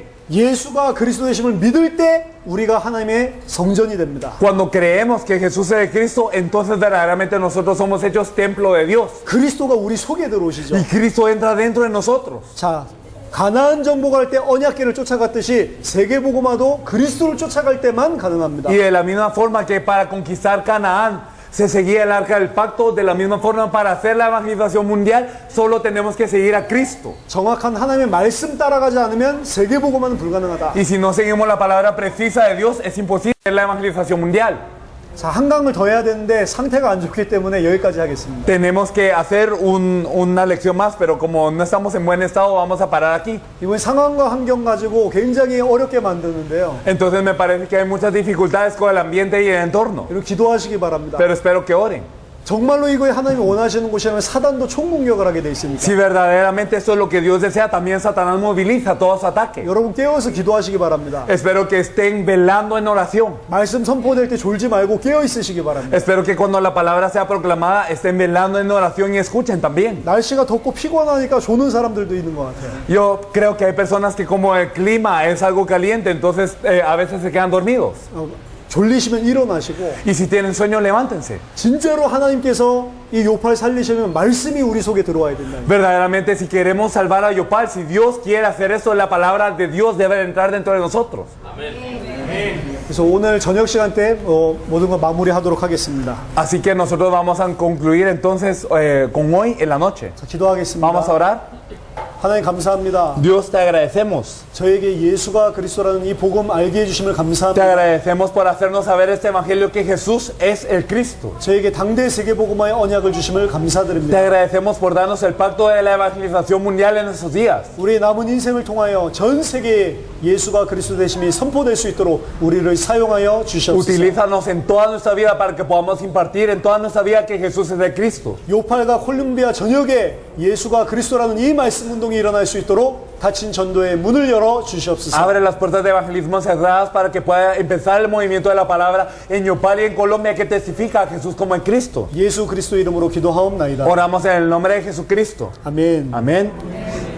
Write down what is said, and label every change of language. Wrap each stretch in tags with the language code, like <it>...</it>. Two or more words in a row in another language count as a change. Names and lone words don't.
<ko>예수가 그리스도 되심을 믿을 때 우리가 하나님의 성전이 됩니다.</ko> <es>Cuando creemos que Jesús es el Cristo, entonces verdaderamente nosotros somos hechos templo de Dios.</es> <ko>그리스도가 우리 속에 들어오시죠.</ko> <es>Y Cristo entra dentro de nosotros.</es> <ko>자, 가나안 정복할 때 언약궤를 쫓아갔듯이 세계복음화도 그리스도를 쫓아갈 때만 가능합니다.</ko> <es>Y de la misma forma que para conquistar Canaán se seguía el arca del pacto, de la misma forma para hacer la evangelización mundial, solo tenemos que seguir a Cristo.</es> <ko>정확한 하나님의 말씀 따라가지 않으면 세계복음화는 불가능하다.</ko> <es>Y si no seguimos la palabra precisa de Dios, es imposible hacer la evangelización mundial.</es> <ko>자, 한강을 더 해야 되는데 상태가 안 좋기 때문에 여기까지 하겠습니다.</ko> <es>Tenemos que hacer una lección más, pero como no estamos en buen estado, vamos a parar aquí.</es> <ko>이번 상황과 환경 가지고 굉장히 어렵게 만드는데요.</ko> <es>Entonces me parece que hay muchas dificultades con el ambiente y el entorno,</es> <ko>여러분 기도하시기 바랍니다.</ko> <es>pero espero que oren.</es> <ko>정말로 이거에 하나님이 원하시는 곳이라면 사단도 총공격을 하게 돼 있습니다.</ko> <es>Si verdaderamente esto es lo que Dios desea, también Satanás moviliza todo su ataque.</es> <ko>여러분 깨어서 기도하시기 바랍니다.</ko> <es>Espero que estén velando en oración.</es> <ko>말씀 선포될 때 졸지 말고 깨어 있으시기 바랍니다.</ko> <es>Espero que cuando la palabra sea proclamada, estén velando en oración y escuchen también.</es> <ko>날씨가 덥고 피곤하니까 조는 사람들도 있는 것 같아요.</ko> <es>Yo creo que hay personas que como el clima es algo caliente, entonces a veces se quedan dormidos.</es> <ko>졸리시면 일어나시고</ko> <es>Y si tienen sueño, levántense.</es> <ko>진짜로 하나님께서 이 요팔 살리시면 말씀이 우리 속에 들어와야 된다.</ko> <es>Verdaderamente, si queremos salvar a Yopal, si Dios quiere hacer eso, la palabra de Dios debe entrar dentro de nosotros.</es> <ko>그래서 오늘 저녁 시간 때 모든 걸 마무리하도록 하겠습니다.</ko> <es>Así que nosotros vamos a concluir entonces con hoy en la noche.</es> <ko>자, 기도하겠습니다.</ko> <es>Vamos a orar.</es> <ko>하나님 감사합니다.</ko> <es>Dios, te agradecemos.</es> <ko>저에게 예수가 그리스도라는 이 복음 알게 해주심을</ko> <es>Te</es> <ko>감사합니다.</ko> <es>agradecemos por hacernos saber este evangelio que Jesús es el Cristo.</es> <ko>저에게 당대 세계복음화의 언약을 주심을</ko> <es>Te</es> <ko>감사드립니다.</ko> <es>agradecemos por darnos el pacto de la evangelización mundial en estos días.</es> <ko>우리 남은 인생을 통하여 전 세계에 예수가 그리스도 되심이 선포될 수 있도록 우리를 사용하여 주시옵소서.</ko> <es>Utilízanos en toda nuestra vida para que podamos impartir en toda nuestra vida que Jesús es el Cristo.</es> <ko>요팔과 콜ум비아 전역에 예수가 그리스도라는 이 말씀 운동이 일어날 수 있도록 닫힌 전도의 문을 열어 주시옵소서.</ko> <es>Abre las puertas de evangelismo cerradas para que pueda empezar el movimiento de la palabra en Yopal y en Colombia que testifica a Jesús como el Cristo.</es> <ko>예수 그리스도 이름으로 기도하옵나이다.</ko> <es>Oramos en el nombre de Jesucristo.</es> <ko>아멘.</ko> <es>Amén.</es>